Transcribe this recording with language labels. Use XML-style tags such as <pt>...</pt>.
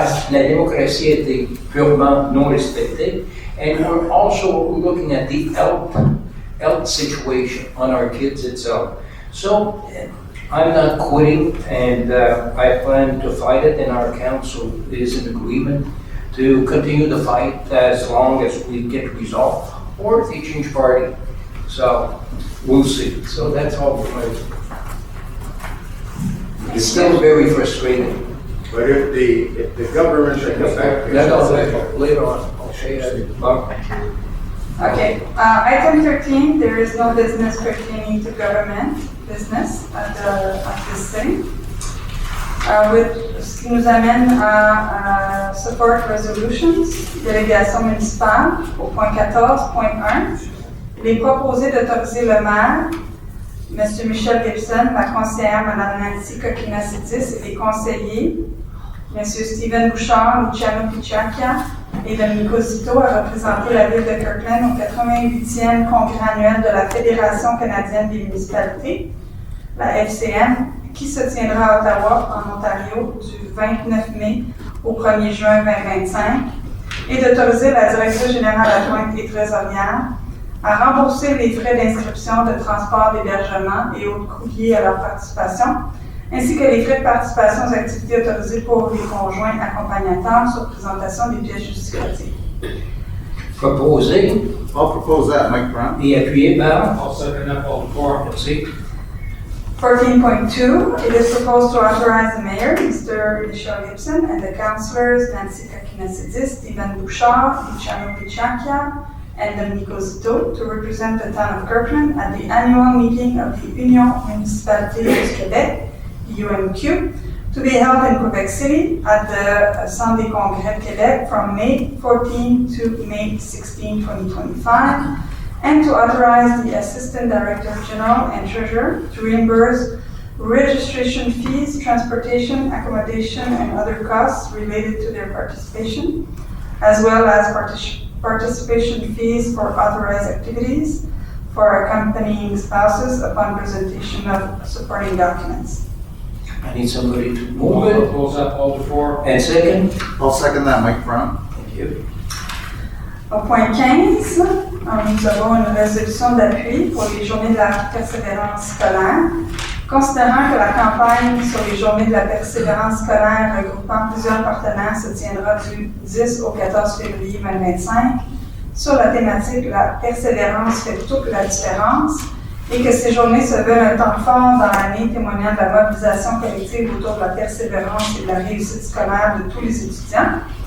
<fr>La démocratie a été purement non respectée.</fr> <en>And we're also looking at the health situation on our kids itself. So I'm not quitting, and I plan to fight it, and our council is in agreement to continue the fight as long as we get resolved, or if they change party. So we'll see. So that's all for me. It's still very frustrating. But if the government should come back. Later on, I'll show you that. Okay, item 13, there is no business pertaining to government business at this sitting.</en> <fr>Ce qui nous amène à</fr> <en>support resolutions,</en> <fr>délégation municipale, au point 14.1. Il est proposé d'autoriser le maire, M. Michel Gibson, la conseillère Mme Nancy Coquina-Sidis et les conseillers, M. Steven Bouchard, Luciano Pichacchia et Domenico Zito à représenter la ville de Kirkland au 88e congrès annuel de la Fédération canadienne des municipalités, la FCM, qui se tiendra à Ottawa, en Ontario, du 29 mai au 1er juin 2025, et d'autoriser la directrice générale adjointe et trésorière à rembourser les frais d'inscription, de transport, d'hébergement et autres coûts liés à leur participation, ainsi que les frais de participation aux activités autorisées pour les conjoints accompagnateurs sur présentation des pièces justificatives. Proposé</fr> <en>I'll propose that, Mike Brown.</en> <fr>et appuyé par.</fr> <en>I'll second that, all four.</en> <fr>Merci.</fr> <en>14.2, it is proposed to authorize the mayor, Mr. Michel Gibson, and the councillors Nancy Coquina-Sidis, Stephen Bouchard, Luciano Pichacchia, and Domenico Zito to represent the town of Kirkland at the annual meeting of the Union Municipalité du Québec, UMQ, to be held in Quebec City at the Centre des Congrès de Québec from May 14 to May 16, 2025, and to authorize the Assistant Director General and Treasurer to reimburse registration fees, transportation, accommodation, and other costs related to their participation, as well as participation fees for authorized activities for accompanying spouses upon presentation of supporting documents. I need somebody to I'll move it. propose that, all four. And second? I'll second that, Mike Brown. Thank you.</en> <fr>Au point 15, nous avons une résolution d'appui pour les journées de la persévérance scolaire. Considérant que la campagne sur les journées de la persévérance scolaire regroupant plusieurs partenaires se tiendra du 10 au 14 février 2025 sur la thématique « La persévérance fait toute la différence » et que ces journées se veulent un temps fort dans l'année témoignant de la mobilisation collective autour de la persévérance et de la réussite scolaire de tous les étudiants.</fr>